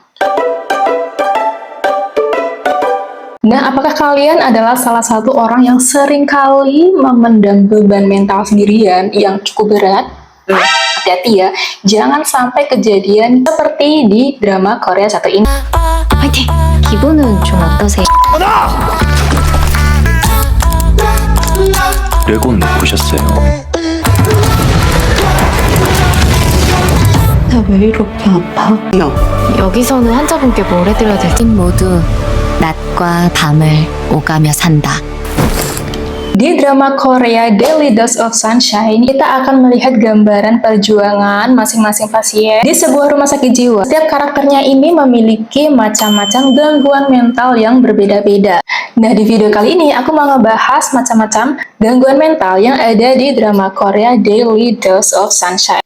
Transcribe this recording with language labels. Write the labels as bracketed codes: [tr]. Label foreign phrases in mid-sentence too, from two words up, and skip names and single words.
[id] Nah, apakah kalian adalah salah satu orang yang sering kali memendam beban mental sendirian yang cukup berat? Hati-hati ya, jangan sampai kejadian seperti di drama Korea satu ini. [ko] 화이팅! 기분은 좀 어떠세요? 레곤 보셨어요? 나 왜 이렇게 아파? 여기서는 환자분께 뭘 해드려야 될지 모두 낮과 밤을 오가며 산다. [id] Di drama Korea Daily Dose of Sunshine, kita akan melihat gambaran perjuangan masing-masing pasien di sebuah rumah sakit jiwa. Setiap karakternya ini memiliki macam-macam gangguan mental yang berbeda-beda. Nah, di video kali ini aku mau ngebahas macam-macam gangguan mental yang ada di drama Korea Daily Dose of Sunshine.